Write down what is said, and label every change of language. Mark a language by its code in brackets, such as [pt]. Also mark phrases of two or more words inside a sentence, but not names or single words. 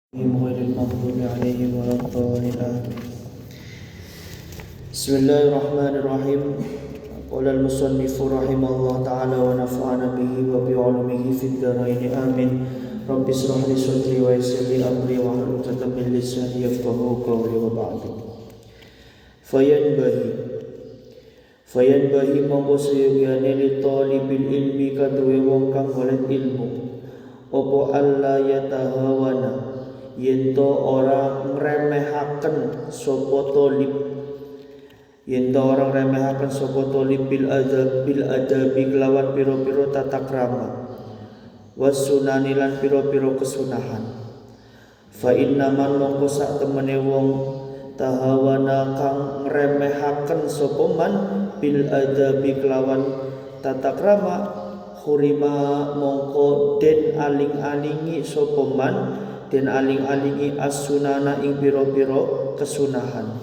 [ar] غير المغضوب عليهم ولا الضالين آمين. بسم الله الرحمن الرحيم. قال المصنف رحمه الله تعالى ونفعنا به وبعلومه في الدارين آمين. رب اشرح لي صدري ويسر لي أمري واحلل عقدة من لساني يفقهوا قولي وبعد. [jv] Fayanbahi mongko seyogane [ar] li talibil ilmi [jv] kaduwe wong kang golek ilmu apa [ar] alla yatahawana [jv] yento ora ngremehaken sapa talib yento ora ngremehaken sapa talib [ar] bil adabi [jv] kelawan pira-pira tata krama wasunani lan pira-pira kesunahan [ar] fa inna man [jv] mongko sak temene wong tahawana kang ngremehaken sapa man [ar] bil adabi [jv] kelawan tata krama khurima mongko den aling-alingi sapa man den aling-alingi as-sunana ing pira-pira kesunahan.